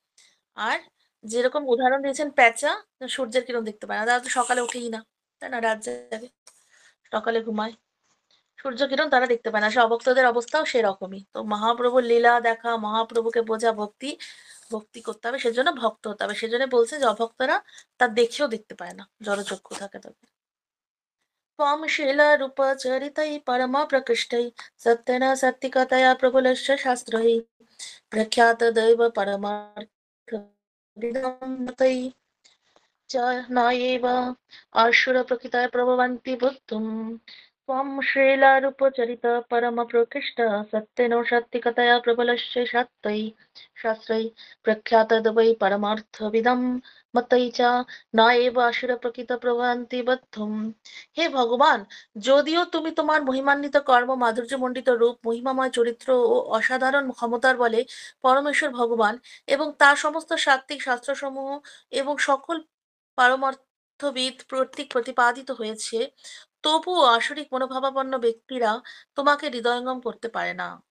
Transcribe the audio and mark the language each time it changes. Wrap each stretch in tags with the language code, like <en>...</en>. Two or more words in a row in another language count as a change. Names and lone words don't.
<bn>আর যেরকম উদাহরণ দিয়েছেন পেঁচা, সূর্যের কিরণ দেখতে পায় না, তারা তো সকালে উঠেই না, তাই না, রাত জাগে, সকালে ঘুমায়, সূর্য কিরণ তারা দেখতে পায় না। সে অভক্তদের অবস্থাও সেরকমই। তো মহাপ্রভুর লীলা দেখা, মহাপ্রভুকে বোঝা, ভক্তি করতে হবে, সেজন্য ভক্ত হতে হবে। সেজন্য বলছে যে অভক্তরা তা দেখেও দেখতে পায় না, জড়চক্ষু থাকে তাদের।</bn> <sa>त्वं शीलरूपचरितैः परमप्रकृष्टैः सत्येन सत्तिकतया प्रबलस्य शास्त्रैः प्रख्यातदैव परमार्थविदं मतैः च न एव आशुरप्रकृतय प्रभवन्ति बुद्धुं त्वं श्रीलारूपचरित परमप्रकृष्ट सत्येन सत्तिकतया प्रबलस्य शास्त्रैः प्रख्यातद्वै परमार्थविदं मतैः च न एव आशुरप्रकृत প্রভবন্তি বদ্ধুম।</sa> <bn>হে ভগবান, যদিও তুমি তোমার মহিমান্বিত কর্ম, মাধুর্যমণ্ডিত রূপ, মহিমাময় চরিত্র ও অসাধারণ ক্ষমতার বলে পরমেশ্বর ভগবান এবং তার সমস্ত সাত্ত্বিক শাস্ত্রসমূহ এবং সকল পারমার্থবিদ কর্তৃক প্রতিপাদিত হয়েছে, তবুও আসরিক মনোভাবাপন্ন ব্যক্তিরা তোমাকে হৃদয়ঙ্গম করতে পারে না।</bn>